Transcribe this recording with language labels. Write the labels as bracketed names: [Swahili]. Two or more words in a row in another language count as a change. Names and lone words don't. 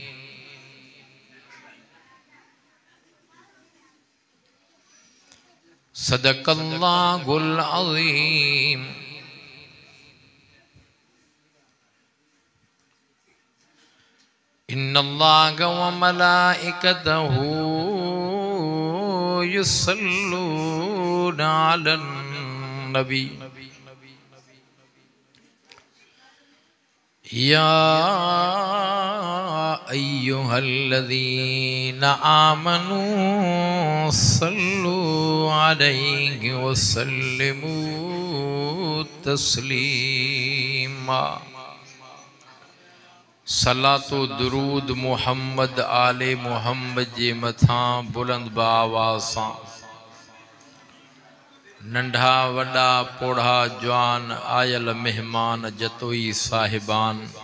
[Arabic] صدق الله العظيم. إن الله وملائكته يصلون على النبي يا أيها الذين آمنوا صلوا عليه وسلموا تسليما. [Saraiki] صلوٰۃ و درود محمد آل محمد جے متھاں بلند باآواز ساں. ننڈھا وݙا پوڑھا جوان آئل مہمان جتوئی صاحبان.